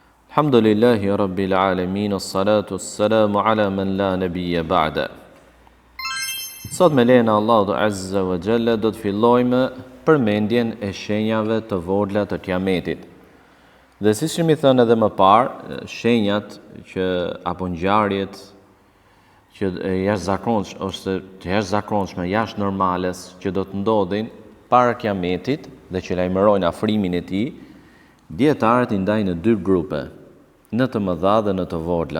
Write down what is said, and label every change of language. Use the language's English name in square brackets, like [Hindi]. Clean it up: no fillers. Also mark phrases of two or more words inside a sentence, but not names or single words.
[Arabic] الحمد لله رب العالمين، الصلاة السلام على من لا نبي بعد. [Albanian] Sot me lejnë [Arabic] الله عز وجل [Albanian] do të fillojmë përmendjen e shenjave të vogla të Kiametit. Dhe si kemi thënë edhe më parë, shenjat që apo ngjarjet që jashtëzakonshme ose të jashtëzakonshme, jashtë normales që do të ndodhin para Kiametit dhe që lajmërojnë afrimin e tij, dietarët i ndajnë në dy grupe, në të mëdha dhe në të vogla.